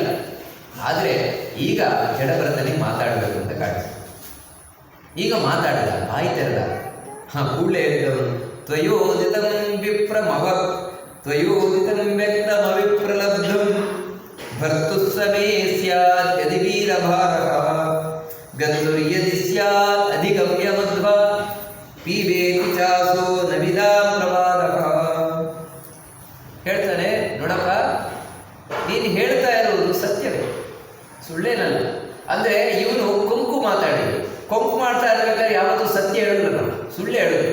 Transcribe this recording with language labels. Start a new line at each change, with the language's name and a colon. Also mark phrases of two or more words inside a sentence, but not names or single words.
Kannada: ಆದರೆ ಈಗ ಜಡಭರತನಿಗೆ ಮಾತಾಡಬೇಕು ಅಂತ ಕಾಣಿಸ್ತು. ಈಗ ಮಾತಾಡಿದ, ಬಾಯಿ ತೆರೆದ. ಕೂಡಲೇ ಹೇಳಿದವರು,
Sanskrit: ತ್ವಯೋದಿತಂ ವಿಪ್ರಮವ ತ್ವಯೋದಿತಂ ವ್ಯಕ್ತಮವಿಪ್ರಲಬ್ಧಂ ಭರ್ತುಸ್ಸಮೇ ಸ್ಯಾತ್ ಯದಿ ವೀರಭಾರಃ ಗಂಧುರ್ಯದಿ ಸ್ಯಾತ್ ಅಧಿಗಮ್ಯ ಮಧ್ವ ಪೀಬೇತಿ ಚಾಸೋ ನವಿದಾ ಪ್ರವಾದಃ.
Kannada: ಹೇಳ್ತಾನೆ, ನೋಡಪ್ಪ ನೀನು ಹೇಳ್ತಾ ಇರೋದು ಸತ್ಯವೇ, ಸುಳ್ಳೇನಲ್ಲ. ಅಂದರೆ ಇವನು ಕೊಂಕು ಮಾತಾಡಿ ಕೊಂಕು ಮಾಡ್ತಾ ಇರ್ಬೇಕಾದ್ರೆ ಯಾವತ್ತೂ ಸತ್ಯ ಹೇಳಿದ್ರು, ಸುಳ್ಳು ಹೇಳೋದು.